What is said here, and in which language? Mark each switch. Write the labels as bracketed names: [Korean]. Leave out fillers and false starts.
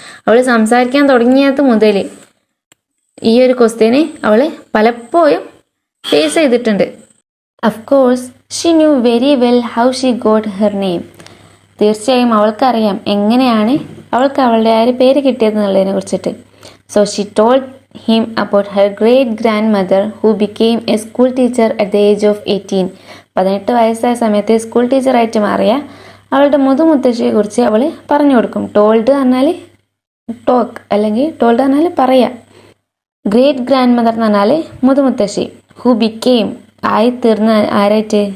[Malayalam] അവൾ സംസാരിക്കാൻ തുടങ്ങിയത് മുതൽ ഈ ഒരു ക്വസ്റ്റ്യന് അവൾ പലപ്പോഴും ഫേസ് ചെയ്തിട്ടുണ്ട്. [English] Of course she knew very well how she got her name. [Malayalam] തീർച്ചയായും അവൾക്കറിയാം എങ്ങനെയാണ് അവൾക്ക് അവളുടെ ആ ഒരു പേര് കിട്ടിയതെന്നുള്ളതിനെ കുറിച്ചിട്ട്. [English] So she told him about her great grandmother who became a school teacher at the age of 18. [Malayalam] 18 വയസ്സായ സമയത്ത് സ്കൂൾ ടീച്ചറായിട്ട് മാറിയ അവളുടെ മുതുമുത്തശ്ശിയെ കുറിച്ച് അവൾ പറഞ്ഞു കൊടുക്കും. ടോൾഡ് പറഞ്ഞാൽ ടോക്ക്, അല്ലെങ്കിൽ ടോൾഡ് പറഞ്ഞാൽ പറയാം. ഗ്രേറ്റ് ഗ്രാൻഡ് മദർ എന്ന് പറഞ്ഞാൽ മുതുമുത്തശ്ശി. [English] who became [Malayalam] ആയി തീർന്ന ആരായിട്ട്?